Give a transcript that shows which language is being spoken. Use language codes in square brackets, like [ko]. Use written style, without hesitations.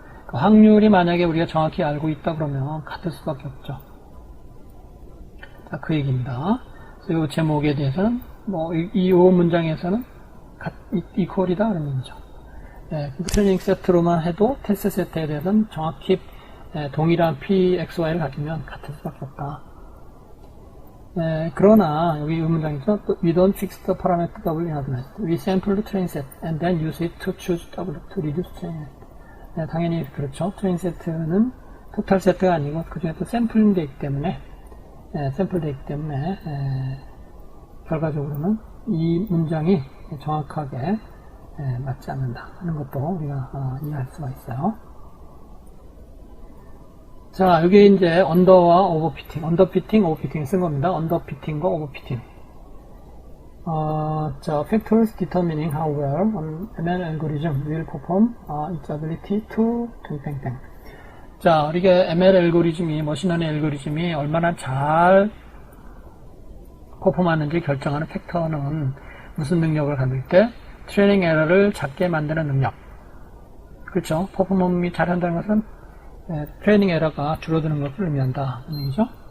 [ko] 그 확률이 만약에 우리가 정확히 알고 있다 그러면 같을 수밖에 없죠. 자, 그 얘기입니다. 그래서 이 제목에 대해서는 이 문장에서는 이퀄이다 그런 얘기죠. 트레이닝 세트로만 해도 테스트 세트에 대해서는 정확히 동일한 P, X, Y를 가지면 같을 수밖에 없다. 그러나 여기 이 문장에서 [en] we don't fix the parameter W in advance. We sample the training set and then use it to choose W to reduce training set. [ko] 당연히 그렇죠. 트레이닝 세트는 토탈 세트가 아니고 그 중에 또 샘플링 되기 때문에 샘플되기 때문에 결과적으로는 이 문장이 정확하게 맞지 않는다 하는 것도 우리가 이해할 수가 있어요. 자, 여기 이제 언더와 오버피팅, 오버피팅 쓴 겁니다. 언더피팅과 오버피팅. [en] 자, factors determining how well an ML algorithm will perform its ability to [ko] 땡땡땡. 자, 이게 ML 알고리즘이, 머신러닝 알고리즘이 얼마나 잘 퍼폼하는지 결정하는 팩터는 무슨 능력을 가질 때? 트레이닝 에러를 작게 만드는 능력. 그렇죠? 퍼포먼이 잘한다는 것은 트레이닝 에러가 줄어드는 것을 의미한다. 얘기죠?